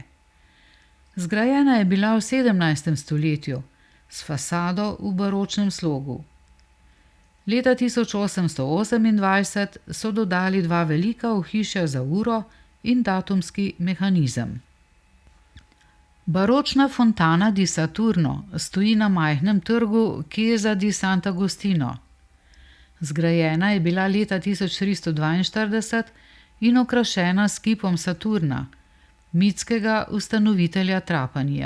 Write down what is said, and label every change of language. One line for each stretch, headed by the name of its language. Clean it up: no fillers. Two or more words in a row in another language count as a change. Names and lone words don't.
Slovenian: Zgrajena je bila v 17. stoletju s fasado v baročnem slogu. Leta 1828 so dodali 2 velika ohišja za uro in datumski mehanizem. Baročna fontana di Saturno stoji na majhnem trgu Chiesa di Sant'Agostino. Zgrajena je bila leta 1342 in okrašena s kipom Saturna, mitskega ustanovitelja Trapanija.